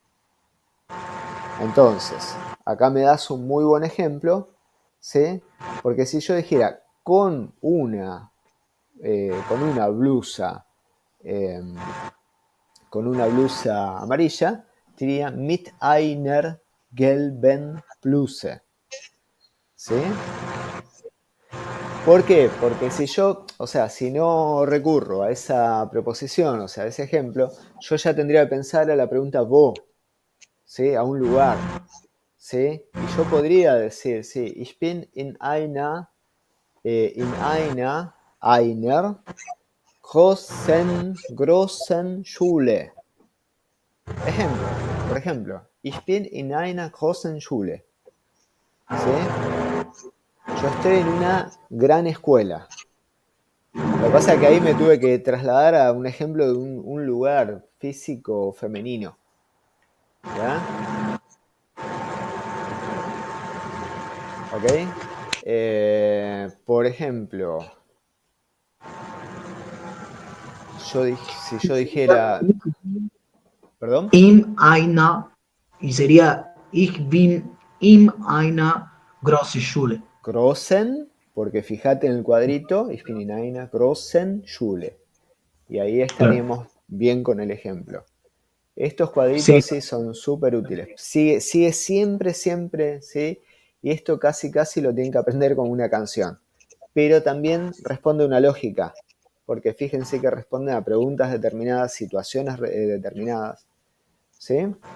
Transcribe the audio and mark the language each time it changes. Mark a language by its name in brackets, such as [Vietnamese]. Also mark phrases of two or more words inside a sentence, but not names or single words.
[Spanish] Entonces, acá me das un muy buen ejemplo, ¿sí? Porque si yo dijera con una blusa, con una blusa amarilla, diría [German] mit einer gelben Bluse, [Spanish] ¿sí? ¿Por qué? Porque si yo, o sea, si no recurro a esa preposición, o sea, a ese ejemplo, yo ya tendría que pensar a la pregunta wo, ¿sí? A un lugar, ¿sí? Y yo podría decir, sí, [German] ich bin in einer großen Schule. [Spanish] Por ejemplo, [German] ich bin in einer großen Schule. [Spanish] ¿Sí? Yo estoy en una gran escuela. Lo que pasa es que ahí me tuve que trasladar a un ejemplo de un lugar físico femenino. ¿Ya? ¿Ok? Por ejemplo, si yo dijera... ¿Perdón? [German] In einer, [Spanish] y sería [German] Ich bin in einer großen Schule. Großen, [Spanish] porque fíjate en el cuadrito, [German] ich bin in einer großen Schule. [Spanish] Y ahí Claro. estaríamos bien con el ejemplo. Estos Sí, cuadritos sí son súper útiles. Sigue siempre, siempre, ¿sí? Y esto casi, casi lo tienen que aprender como una canción. Pero también responde una lógica, porque fíjense que responden a preguntas determinadas, situaciones determinadas, ¿sí?